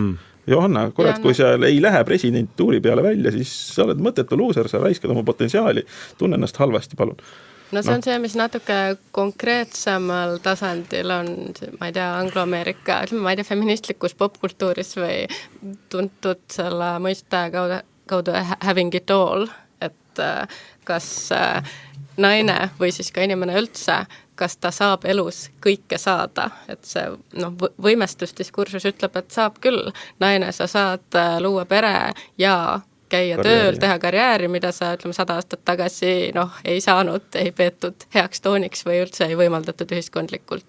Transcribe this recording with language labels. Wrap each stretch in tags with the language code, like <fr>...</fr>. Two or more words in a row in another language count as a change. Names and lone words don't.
<et>Johanna, kurat, kui sa ei lähe presidentuuri peale välja, siis sa oled mõttetu loser, sa raiskad oma potentsiaali, tunne ennast halvasti, palun. No see on see, mis natuke konkreetsemal tasandil on, ma ei tea, Anglo-Ameerika, ma ei tea, feministlikus popkultuuris või tuntud selle mõiste kaudu</et> <en>having it all,</en> <et>et kas naine või siis ka inimene üldse, kas ta saab elus kõike saada, et see võimestusdiskursus ütleb, et saab küll. Naine, sa saad luua pere ja käia tööl, teha karjääri, mida sa 100 aastat tagasi ei saanud, ei peetud heaks tooniks või üldse ei võimaldatud ühiskondlikult.</et>